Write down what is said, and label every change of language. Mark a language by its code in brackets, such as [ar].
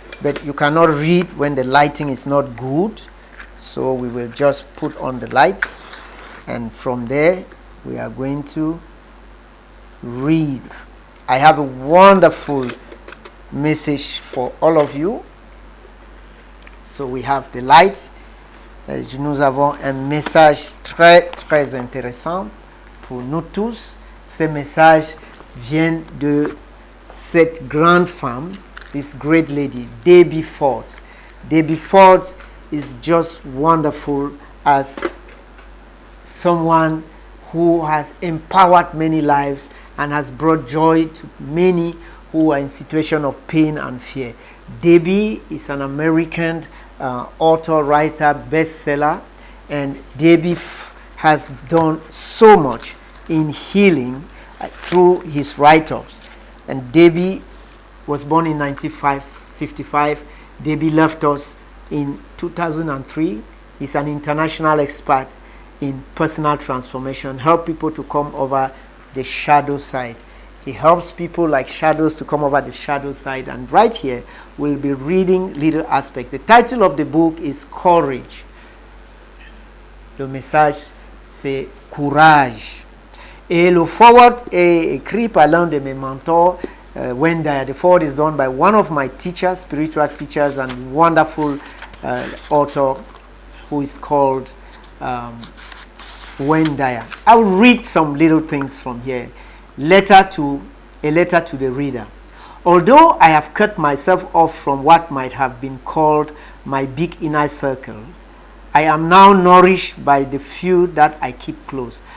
[en] But you cannot read when the lighting is not good, so we will just put on the light, and from there we are going to read. I have a wonderful message for all of you. So we have the light. [fr] Nous avons un message très très intéressant pour nous tous. Ce message vient de cette grande femme [en] this great lady, Debbie Ford. Debbie Ford is just wonderful as someone who has empowered many lives and has brought joy to many who are in situation of pain and fear. Debbie is an American author, writer, bestseller, and Debbie has done so much in healing through his write-ups. And Debbie was born in 1955. Debbie left us in 2003. He's an international expert in personal transformation, help people to come over the shadow side. He helps people like shadows to come over the shadow side. And right here, we'll be reading little aspects. The title of the book is Courage. [fr] Le message, c'est Courage. Et le forward est écrit par l'un de mes mentors, Wendaya. [en] The forward is done by one of my teachers, spiritual teachers, and wonderful author who is called Wendaya. I'll read some little things from here. A letter to the reader. Although I have cut myself off from what might have been called my big inner circle, I am now nourished by the few that I keep close.